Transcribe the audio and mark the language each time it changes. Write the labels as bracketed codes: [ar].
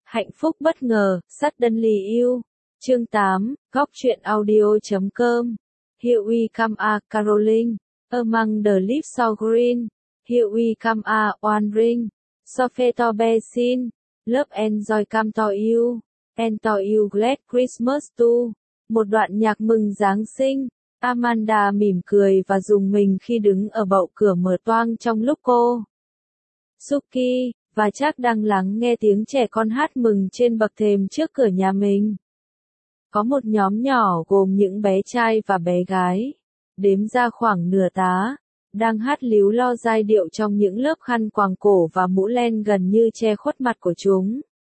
[vi] Hạnh phúc bất ngờ, [en] suddenly you. [vi] Chương 8, góc truyện audio.com. [en] Here we come a caroling, among the leaves all green. Here we come a wandering, so fair to be seen. Love and joy come to you, and to you glad Christmas too. [vi] Một đoạn nhạc mừng Giáng sinh. Amanda mỉm cười và rùng mình khi đứng ở bậu cửa mở toang trong lúc cô, Suki, và Jack đang lắng nghe tiếng trẻ con hát mừng trên bậc thềm trước cửa nhà mình. Có một nhóm nhỏ gồm những bé trai và bé gái, đếm ra khoảng nửa tá, đang hát líu lo giai điệu trong những lớp khăn quàng cổ và mũ len gần như che khuất mặt của chúng.